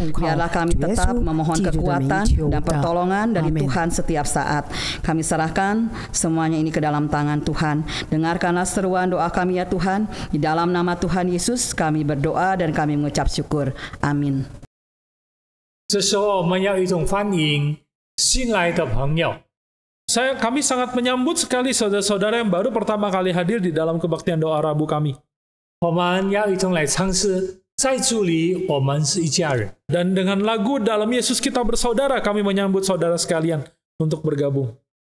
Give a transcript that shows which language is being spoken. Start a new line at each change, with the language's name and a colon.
Indonesian: Biarlah kami tetap memohon kekuatan dan pertolongan dari Tuhan setiap saat. Kami serahkan semuanya ini ke dalam tangan Tuhan. Dengarkanlah seruan doa kami ya Tuhan. Di dalam nama Tuhan Yesus kami berdoa dan kami mengucap syukur. Amin.
Chinese: 这时候我们要一种欢迎，新来的朋友。
Indonesian: Kami sangat menyambut sekali saudara-saudara yang baru pertama kali hadir di dalam kebaktian doa Rabu kami.
Chinese: 我们要一同来唱诗，在主里我们是一家人。
Indonesian: Dan dengan lagu dalam Yesus kita bersaudara, kami menyambut saudara sekalian untuk bergabung.